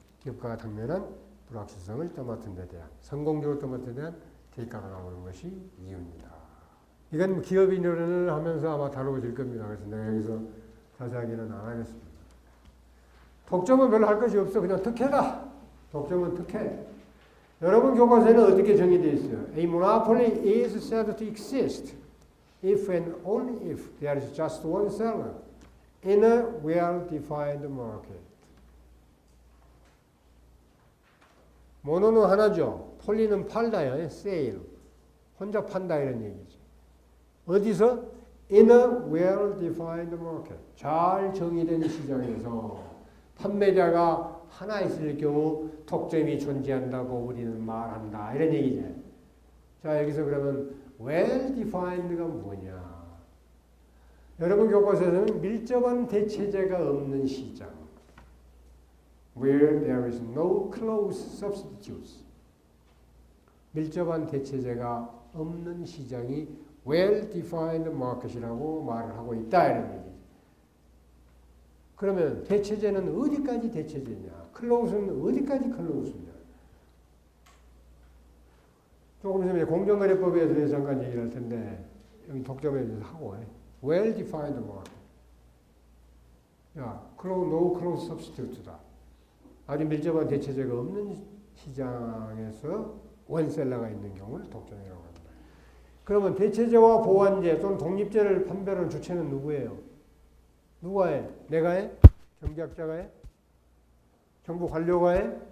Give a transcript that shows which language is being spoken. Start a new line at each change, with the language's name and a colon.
Korean: 기업가가 당면한 불확실성을 떠맡은 데 대한 성공적으로 떠맡은 데 대한 대가가 나오는 것이 이윤이다. 이건 기업인을 하면서 아마 다루어질 겁니다. 그래서 내가 여기서 자세하게는 안 하겠습니다. 독점은 별로 할 것이 없어. 그냥 특혜다. 독점은 특혜. 여러분 교과서에는 어떻게 정의되어 있어요?
English: A monopoly is said to exist if and only if there is just one seller in a well-defined market.
Korean: 모노는 하나죠. 폴리는 팔다요. sale. 혼자 판다 이런 얘기죠. 어디서?
English: In a well-defined market.
Korean: 잘 정의된 시장에서 판매자가 하나 있을 경우 독점이 존재한다고 우리는 말한다. 이런 얘기죠. 자, 여기서 그러면 well-defined가 뭐냐? 여러분 교과서에서는 밀접한 대체제가 없는 시장.
English: Where there is no close substitutes.
Korean: 밀접한 대체제가 없는 시장이 well-defined market이라고 말을 하고 있다. 이런 얘기죠. 그러면 대체제는 어디까지 대체제냐? 클로우스는 어디까지 클로우스냐? 조금 있으면 공정거래법에 대해서 잠깐 얘기를 할 텐데 여기 독점에 대해서 하고 well-defined market.
English: 야, no close substitute다.
Korean: 아주 밀접한 대체제가 없는 시장에서 원셀러가 있는 경우를 독점이라고 합니다. 그러면 대체제와 보완제 또는 독립제를 판별하는 주체는 누구예요? 누가 해? 내가 해? 경제학자가 해? 정부 관료가 해?